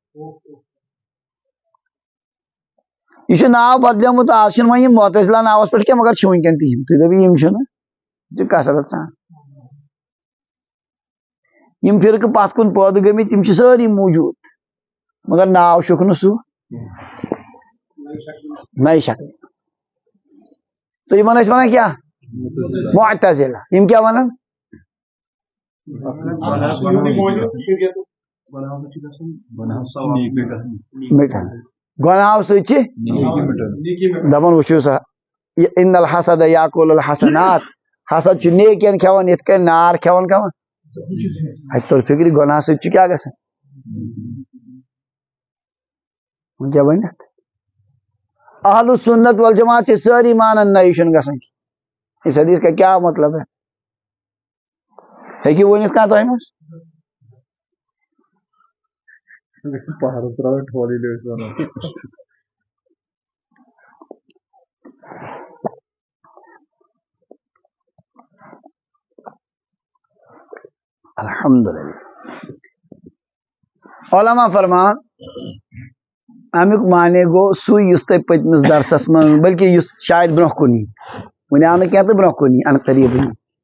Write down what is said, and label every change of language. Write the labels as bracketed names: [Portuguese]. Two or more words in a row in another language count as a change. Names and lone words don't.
[Kashmiri] یہ چھُ ناو بدلیومُت آز چھِنہٕ وۄنۍ یِم معتزلہ ناوس پٮ۪ٹھ کینٛہہ مگر چھِ وٕنکٮ۪ن تہِ یِم تُہۍ دٔپِو یِم چھِنہٕ یہِ چھِ کثرت سان یِم فرقہٕ پتھ کُن پٲدٕ گٔمٕتۍ تِم چھِ سٲری موٗجوٗد مگر ناو چھُکھ نہٕ سُہ نئے شکل تہٕ یِمن ٲسۍ ونان کیٛاہ معتزلہ یِم کیٛاہ ونان مٹان گۄناہو سۭتۍ چھِ دپان وٕچھِو سا [Arabic] ان الحسد یاکل الحسنات [Kashmiri] حسد چھُ نیکین کھٮ۪وان یِتھ کٔنۍ نار کھٮ۪وان کھٮ۪وان اَتہِ توٚر فکرِ گۄناہ سۭتۍ چھُ کیٛاہ گژھان وۄنۍ کیٛاہ ؤنِتھ [Arabic] اہل سنت والجماعت [Kashmiri] چھِ سٲری مانان نہ یہِ چھُنہٕ گژھان کینٛہہ [Urdu] اس حدیث کا کیا مطلب ہے [Kashmiri] ہیٚکِو ؤنِتھ کانٛہہ تۄہہِ منٛز الحمدللہ علماء فرمان امیُک معنی گوٚو سُے یُس تۄہہِ پٔتمِس درسس منٛز بلکہ یُس شاید برونٛہہ کُن یی وُنہِ آو نہٕ کینٛہہ تہٕ برونٛہہ کُن یی ان قریٖب یی